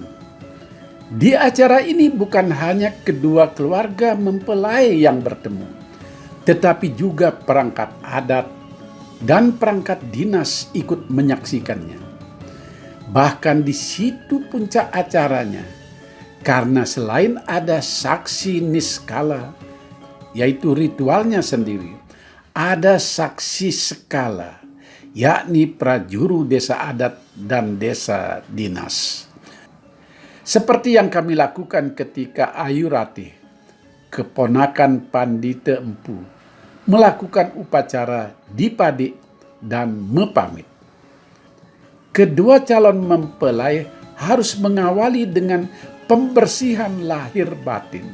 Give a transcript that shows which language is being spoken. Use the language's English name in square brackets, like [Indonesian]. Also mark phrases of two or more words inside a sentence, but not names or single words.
[Indonesian] Di acara ini bukan hanya kedua keluarga mempelai yang bertemu, tetapi juga perangkat adat, dan perangkat dinas ikut menyaksikannya. Bahkan di situ puncak acaranya, karena selain ada saksi niskala, yaitu ritualnya sendiri, ada saksi skala, yakni prajuru desa adat dan desa dinas. Seperti yang kami lakukan ketika Ayu Ratih, keponakan Pandita Empu, melakukan upacara dipadik dan mepamit. Kedua calon mempelai harus mengawali dengan pembersihan lahir batin.